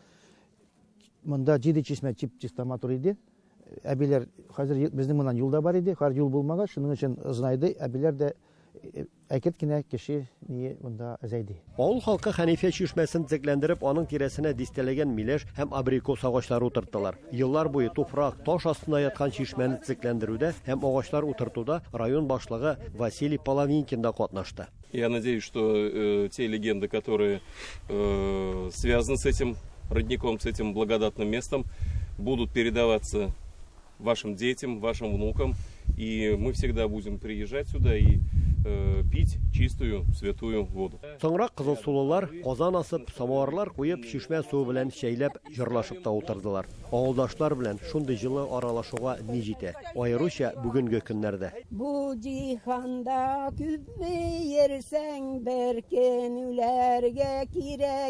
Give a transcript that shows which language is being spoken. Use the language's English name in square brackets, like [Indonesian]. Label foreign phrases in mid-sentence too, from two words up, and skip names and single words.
[Tatar] Монда 7 чишмә чип-чиста матур иде. Әбиләр хәзер безнең моннан юлда бар иде, һәр юл булмаган, шуның өчен озынайды, әбиләр дә әкет кенә кеше не монда әзәйди. Авыл халкы Хәнифә чишмәсен зәкләндереп, аның тирәсенә дистәләгән миләш һәм абрикос агачлары утырттылар. Еллар буе туфрак, таш астында яткан чишмәне зәкләндерүдә һәм агачлар утыртуда район башлыгы Василий Половинкин да катнашты. [Russian] Я надеюсь, что те легенды, которые связаны с этим родником, с этим благодатным местом, будут передаваться вашим детям, вашим внукам, и мы всегда будем приезжать сюда и пить чистую, святую воду. [Tatar] Соңра кызылсулылар казан асып, самоварлар куеп, чишмә суы белән чәйләп, җырлашып та утырдылар. Авылдашлар белән шундый җылы аралашуга ни җитә, аеруча бүгенге көннәрдә. Бу җиһанда күпме йөрсәң, беркен үләргә кирәк.